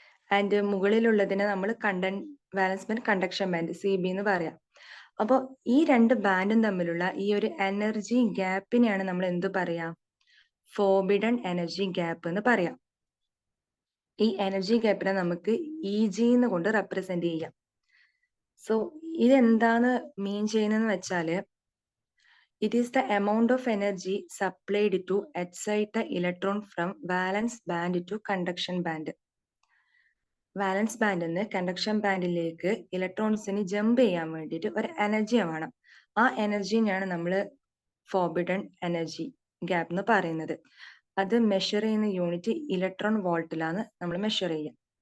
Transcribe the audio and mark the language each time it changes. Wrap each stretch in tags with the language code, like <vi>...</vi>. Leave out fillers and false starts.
<ml>And മുകളിലുള്ളതിനെ നമ്മൾ വാലൻസ് band conduction band CB എന്ന് പറയാം. അപ്പോൾ ഈ 2 ബാൻഡും തമ്മിലുള്ള ഈ ഒരു എനർജി ഗ്യാപ്പിനെയാണ് നമ്മൾ എന്ത് പറയാം? ഫോർബിഡൻ എനർജി ഗ്യാപ്പ് എന്ന് പറയാം. ഈ എനർജി ഗ്യാപ്പിനെ നമുക്ക് EG എന്ന് കൊണ്ട് റെപ്രസെന്റ് ചെയ്യാം. സോ ഇതെന്താണ് മീൻ ചെയ്യുന്നതെന്ന് വെച്ചാല്</ml> <en>it is the amount of energy supplied to excite the electron from valence band to conduction band.</en> <ml>വാലൻസ് ബാൻഡിൽ നിന്ന് കണ്ടക്ഷൻ ബാൻഡിലേക്ക് ഇലക്ട്രോൺസിന് ജമ്പ് ചെയ്യാൻ വേണ്ടിയിട്ട് ഒരു എനർജി വേണം. ആ എനർജിനെയാണ് നമ്മൾ ഫോർബിഡൻ എനർജി ഗ്യാപ്പ് എന്ന് പറയുന്നത്. അത് മെഷർ ചെയ്യുന്ന യൂണിറ്റ് ഇലക്ട്രോൺ വോൾട്ടിലാണ് നമ്മൾ മെഷർ ചെയ്യുക.</ml>